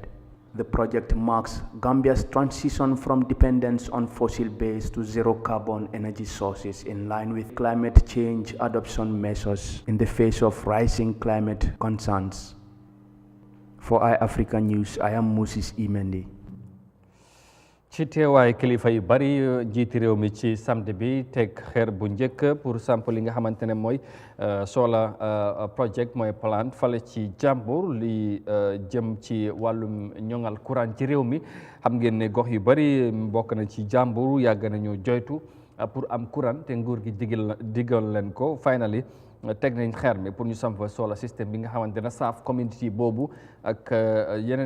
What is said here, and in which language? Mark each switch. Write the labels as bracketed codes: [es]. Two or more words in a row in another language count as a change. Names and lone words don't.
[en] The project marks Gambia's transition from dependence on fossil-based to zero-carbon energy sources, in line with climate change adoption measures in the face of rising climate concerns. For Eyeafrica News, I am Moses Imendi. [wo] ci teewaay kilifa yu bari jiiti réew mi ci samedi bi teg xeer bu njëkk pour sample li nga xamante ne mooy [en] solar project [wo] mooy plan fale ci Jàmbur li jëm ci wàllum ñoŋal courant ci réew mi xam ngeen ne gox yu bari bokk na ci Jàmbur yàgg nañu joytu pour am courant te nguur gi digal leen ko finally teg nañ xeer mi pour ñu samp solar système bi nga xamante ne saaf community boobu ak yeneen